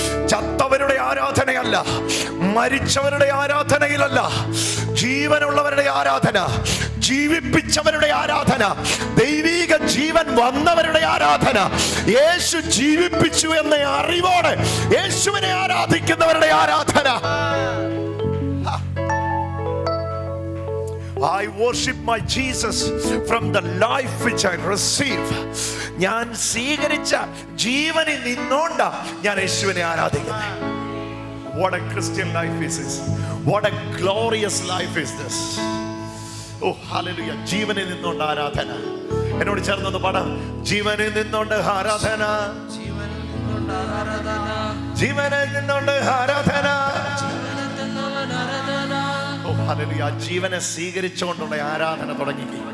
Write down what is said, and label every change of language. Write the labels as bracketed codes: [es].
[ml] ചത്തവരുടെ ആരാധനയല്ല, മരിച്ചവരുടെ ആരാധനയിലല്ല, ജീവനുള്ളവരുടെ ആരാധന, ജീവിപ്പിച്ചവരുടെ ആരാധന, ദൈവിക ജീവൻ വന്നവരുടെ ആരാധന, യേശു ജീവിപ്പിച്ചു എന്ന അറിവോടെ യേശുവിനെ ആരാധിക്കുന്നവരുടെ ആരാധന. [en] I worship my Jesus from the life which I receive. [ml] ഞാൻ സ്വീകരിച്ച ജീവനിൽ നിന്നോണ്ടാ ഞാൻ യേശുവിനെ ആരാധിക്കുന്നത്. [en] What a Christian life is this. What a glorious life is this. [ml] Hallelujah. ജീവനിൽ നിന്നോണ്ട് ആരാധന. എന്നോട് ചേർന്നൊന്ന് പാടാം. ജീവനിൽ നിന്നോണ്ട് ആരാധന, ജീവനിൽ നിന്നോണ്ട് ആരാധന. ഹല്ലേലൂയ. ജീവനെ സ്വീകരിച്ചുകൊണ്ടുള്ള ആരാധന തുടങ്ങി.